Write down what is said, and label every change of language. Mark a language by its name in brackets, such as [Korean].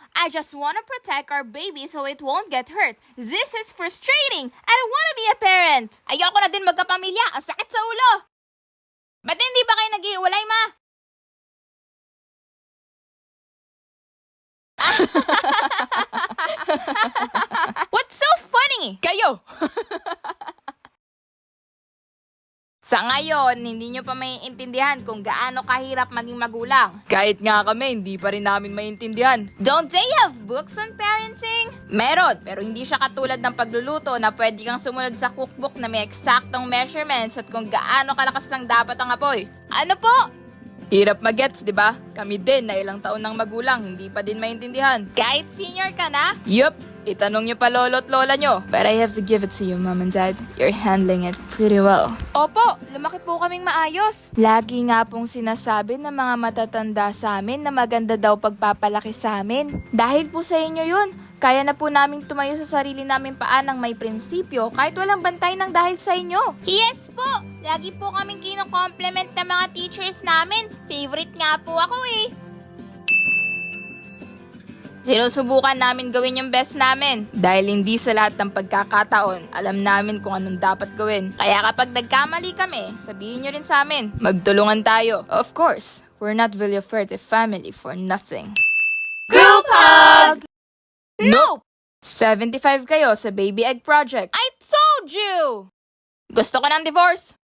[English] I just wanna protect our baby so it won't get hurt. This is frustrating. I don't wanna be a parent. [Filipino] Ayoko na din magkapamilya. Ang sakit sa ulo. Ba't hindi ba kayo nag-iwalay, ma? [English] What's so funny? [Filipino] Kayo! Sa ngayon, hindi nyo pa maiintindihan kung gaano kahirap maging magulang. Kahit nga kami, hindi pa rin namin maintindihan. [English] Don't they have books on parenting? [Filipino] Meron, pero hindi siya katulad ng pagluluto na pwede kang sumunod sa cookbook na may eksaktong measurements at kung gaano kalakas lang dapat ang apoy. Ano po? Hirap mag-gets, di ba? Kami din na ilang taon ng magulang, hindi pa din maintindihan. Kahit senior ka na? Yup, itanong nyo pa lolo't lola nyo. [English] But I have to give it to you, Mom and Dad. You're handling it pretty well. [Filipino] Opo, lumaki po kaming maayos. Lagi nga pong sinasabi ng mga matatanda sa amin na maganda daw pagpapalaki sa amin. Dahil po sa inyo yun, kaya na po naming tumayo sa sarili namin paa ng may prinsipyo kahit walang bantay ng dahil sa inyo. Yes po! Lagi po kaming kino-compliment ng mga teachers namin. Favorite nga po ako eh. Sinusubukan namin gawin yung best namin. Dahil hindi sa lahat ng pagkakataon, alam namin kung anong dapat gawin. Kaya kapag nagkamali kami, sabihin nyo rin sa amin. Magtulungan tayo. [English] Of course, we're not Villafuerte family for nothing. Group hug! Nope! 75 kayo sa Baby Egg Project. I told you! [Filipino] Gusto ko ng divorce.